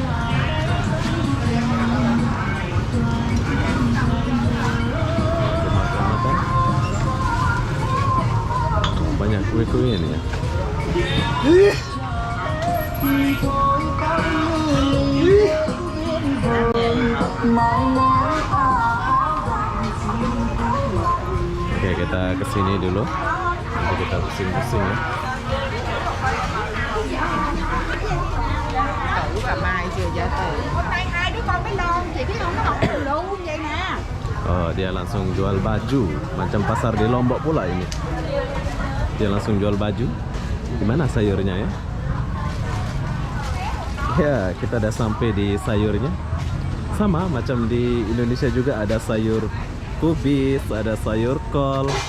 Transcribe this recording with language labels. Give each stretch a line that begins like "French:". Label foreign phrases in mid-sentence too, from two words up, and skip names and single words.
Indonesian: Banyak kue-kue ini ya. Oke, kita kesini dulu. Nanti kita pusing-pusing ya.
Vietnamese: Cậu và Mai chưa ra từ. Hôm nay hai đứa con mới lo, chị biết không, nó học từ luôn vậy nè.
Indonesian: Oh, dia langsung jual baju. Macam pasar di Lombok pula ini. Dia langsung jual baju. Gimana sayurnya ya? Ya, kita udah sampai di sayurnya. Sama macam di Indonesia juga ada sayur kubis, ada sayur kol.